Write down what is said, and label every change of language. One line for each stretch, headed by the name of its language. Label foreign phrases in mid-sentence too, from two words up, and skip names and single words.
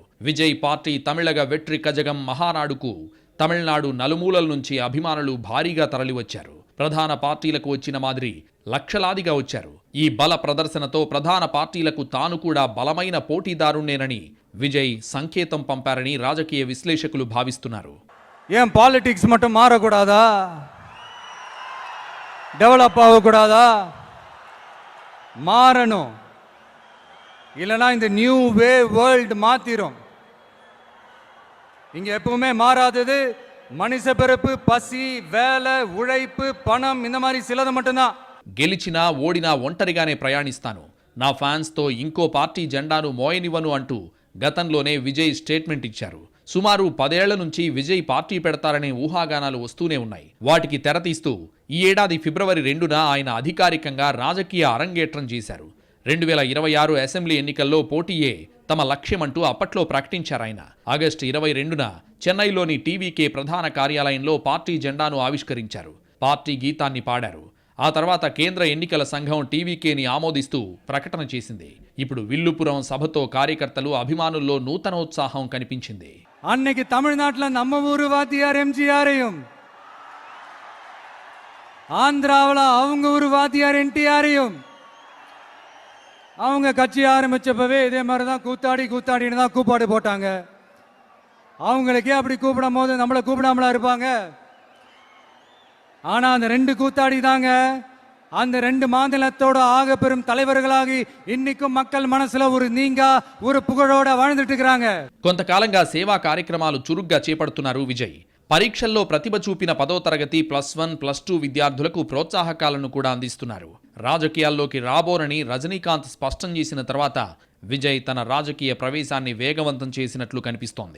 Telugu: విజయ్ పార్టీ తమిళగ వెట్రి కజగం మహానాడుకు తమిళనాడు నలుమూలల నుంచి అభిమానులు భారీగా తరలివచ్చారు. ప్రధాన పార్టీలకు వచ్చిన మాదిరి లక్షలాదిగా వచ్చారు. ఈ బల ప్రదర్శనతో ప్రధాన పార్టీలకు తాను కూడా బలమైన పోటీదారుణ్ణేనని విజయ్ సంకేతం పంపారని రాజకీయ విశ్లేషకులు భావిస్తున్నారు.
Tamil: ஏன் பாலிடிக்ஸ் மட்டும் மாறக்கூடாதா? டெவலப் ஆகக்கூடாதா? மாறணும். இல்லைனா இந்த
English: new way world
Tamil: மாத்திரும். இங்க எப்பவுமே மாறாதது மனுஷ பிறப்பு, பசி, வேலை, உழைப்பு, பணம், இந்த மாதிரி சிலது மட்டும்தான்.
Telugu: గెలిచినా ఓడినా ఒంటరిగానే ప్రయాణిస్తాను, నా ఫ్యాన్స్తో ఇంకో పార్టీ జెండాను మోయనివ్వను అంటూ గతంలోనే విజయ్ స్టేట్మెంట్ ఇచ్చారు. సుమారు 10 ఏళ్ల నుంచి విజయ్ పార్టీ పెడతారనే ఊహాగానాలు వస్తూనే ఉన్నాయి. వాటికి తెరతీస్తూ ఈ ఏడాది ఫిబ్రవరి 2న ఆయన అధికారికంగా రాజకీయ అరంగేట్రం చేశారు. 2026 అసెంబ్లీ ఎన్నికల్లో పోటీయే తమ లక్ష్యమంటూ అప్పట్లో ప్రకటించారాయన. ఆగస్టు 22న చెన్నైలోని టీవీకే ప్రధాన కార్యాలయంలో పార్టీ జెండాను ఆవిష్కరించారు. పార్టీ గీతాన్ని పాడారు. ఆ తర్వాత కేంద్ర ఎన్నికల సంఘం టీవీకేని ఆమోదిస్తూ ప్రకటన చేసింది. ఇప్పుడు విల్లుపురం సభతో కార్యకర్తలు, అభిమానుల్లో నూతనోత్సాహం కనిపించింది.
Tamil: அன்னைக்கு தமிழ்நாட்டில் நம்ம ஊரு வாத்தியார் எம்ஜிஆரையும், ஆந்திராவில் அவங்க ஊரு வாத்தியார் என்டிஆரையும், அவங்க கட்சி ஆரம்பிச்சப்பவே இதே மாதிரி தான் கூத்தாடின்னு தான் கூப்பாடு போட்டாங்க. அவங்களுக்கே அப்படி கூப்பிடும் போது நம்மளை கூப்பிடாமலா இருப்பாங்க? ஆனா அந்த 2 கூத்தாடி தாங்க அந்த 2 மாநிலத்தோட ஆக பெரும் தலைவர்களாகி இன்னைக்கும் மக்கள் మనసులో ஒரு పుగడోడ வாழ்ந்துட்டு இருக்காங்க.
Telugu: కొంతకాలంగా సేవా కార్యక్రమాలు చురుగ్గా చేపడుతున్నారు విజయ్. పరీక్షల్లో ప్రతిభ చూపిన 10వ తరగతి, +1, +2 విద్యార్థులకు ప్రోత్సాహకాలను కూడా అందిస్తున్నారు. రాజకీయాల్లోకి రాబోనని రజనీకాంత్ స్పష్టం చేసిన తర్వాత విజయ్ తన రాజకీయ ప్రవేశాన్ని వేగవంతం చేసినట్లు కనిపిస్తోంది.